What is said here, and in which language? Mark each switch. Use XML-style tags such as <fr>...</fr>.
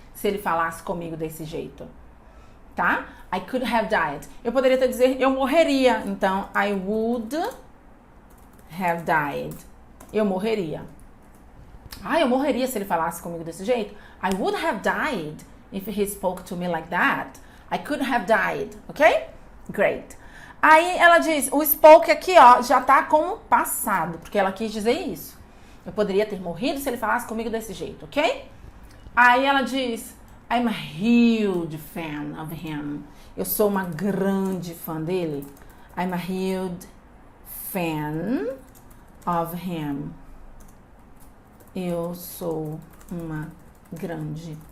<pt>Se ele falasse comigo desse jeito. Tá?</pt> <en>I could have died.</en> <pt>Eu poderia até dizer eu morreria. Então,</pt> <en>I would have died.</en> <pt>Eu morreria. Eu morreria se ele falasse comigo desse jeito.</pt> <en>I would have died if he spoke to me like that. I could have died. Ok? Great.</en> <pt>Aí ela diz, o spoke aqui, já tá com o passado, porque ela quis dizer isso. Eu poderia ter morrido se ele falasse comigo desse jeito, ok? Aí ela diz,</pt> <en>I'm a huge fan of him.</en> <pt>Eu sou uma grande fã dele.</pt> <en>I'm a huge fan of him.</en> <pt>Eu sou uma grande</pt>